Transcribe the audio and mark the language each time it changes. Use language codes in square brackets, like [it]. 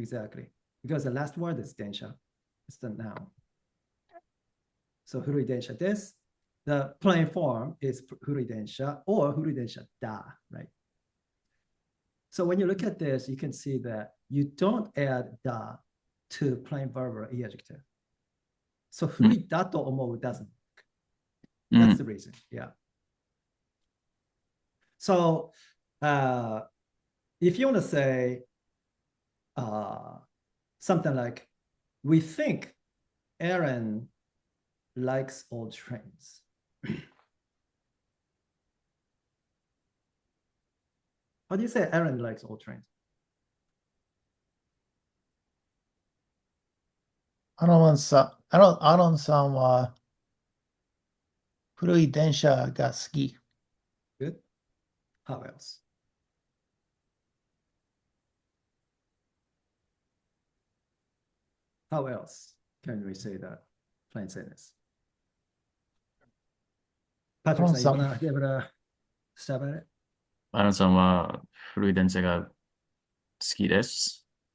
[en] exactly. Because the last word is densha. It's the noun. So [ja] 古い電車です. [en] The plain form is [ja] 古い電車 [en] or [ja] 古い電車だ, [en] right? So when you look at this, you can see that you don't add da to plain verb or adjective. So [ja] 古いだと思う [en] doesn't. That's the reason. Yeah. So if you want to say something like, we think Aaron likes old trains. How do you say Aaron likes old trains? [ja] アロンさんは古い電車が好き。 [en] Good. How else? How else can we say that? Plain sentence. Patrick, you wanna give it a stab at it? [ja] アランさんは古い電車が好きです。